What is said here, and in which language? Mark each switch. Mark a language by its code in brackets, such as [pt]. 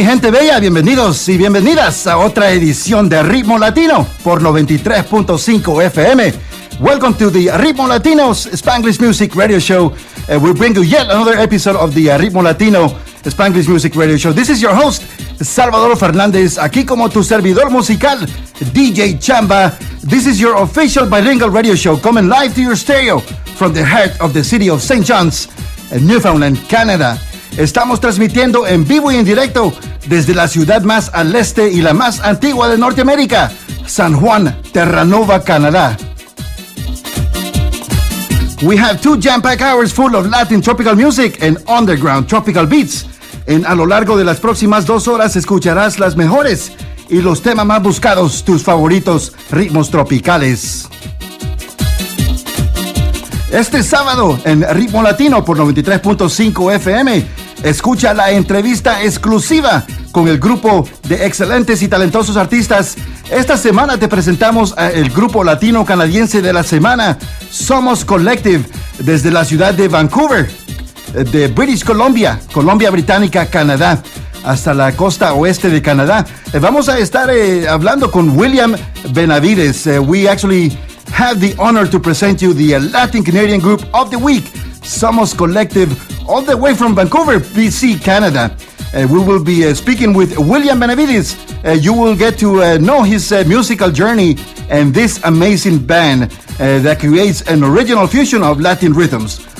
[es] Bella, bienvenidos y bienvenidas a otra edición de Ritmo Latino por 93.5 FM. [en] Welcome to the Ritmo Latino's Spanglish Music Radio Show. We bring you yet another episode of the Ritmo Latino Spanglish Music Radio Show. This is your host, Salvador Fernández, [es] aquí como tu servidor musical, [en] DJ Chamba. This is your official bilingual radio show coming live to your stereo from the heart of the city of St. John's, Newfoundland, Canada. [es] Estamos transmitiendo en vivo y en directo desde la ciudad más al este y la más antigua de Norteamérica, San Juan, Terranova, Canadá. [en] We have 2 jam-packed hours full of Latin tropical music and underground tropical beats. [es] En a lo largo de las próximas 2 horas escucharás las mejores y los temas más buscados, tus favoritos ritmos tropicales. Este sábado en Ritmo Latino por 93.5 FM, escucha la entrevista exclusiva con el grupo de excelentes y talentosos artistas. Esta semana te presentamos al grupo latino canadiense de la semana, Somos Collective, desde la ciudad de Vancouver, de British Columbia, Columbia Británica, Canadá, hasta la costa oeste de Canadá. Vamos a estar hablando con William Benavides. [en] We actually have the honor to present you the Latin Canadian Group of the Week, Somos Collective, all the way from Vancouver, BC, Canada. We will be speaking with William Benavides. You will get to know his musical journey and this amazing band that creates an original fusion of Latin rhythms.